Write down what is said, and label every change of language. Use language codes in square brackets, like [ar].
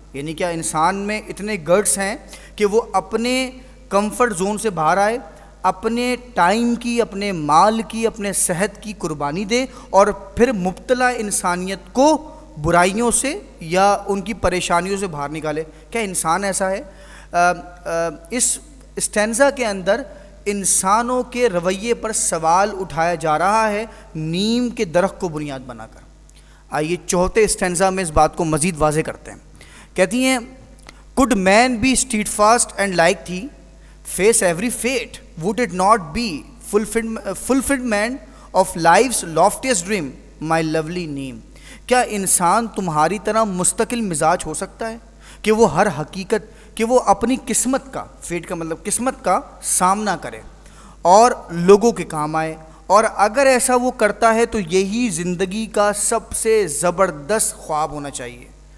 [ur] یعنی کیا انسان میں اتنے گٹس ہیں کہ وہ اپنے کمفرٹ زون سے باہر آئے, اپنے ٹائم کی, اپنے مال کی, اپنے صحت کی قربانی دے, اور پھر مبتلا انسانیت کو برائیوں سے یا ان کی پریشانیوں سے باہر نکالے. کیا انسان ایسا ہے؟ اس اسٹینزا کے اندر انسانوں کے رویے پر سوال اٹھایا جا رہا ہے نیم کے درخت کو بنیاد بنا کر. آئیے چوتھے اسٹینزا میں اس بات کو مزید واضح کرتے ہیں. کہتی ہیں [en] could man be steadfast and like thee face every fate, would it not be fulfillment of life's loftiest dream, my lovely name. [ur] کیا انسان تمہاری طرح مستقل مزاج ہو سکتا ہے کہ وہ ہر حقیقت, کہ وہ اپنی قسمت کا, فیٹ کا مطلب قسمت کا سامنا کرے اور لوگوں کے کام آئے, اور اگر ایسا وہ کرتا ہے تو یہی زندگی کا سب سے زبردست خواب ہونا چاہیے.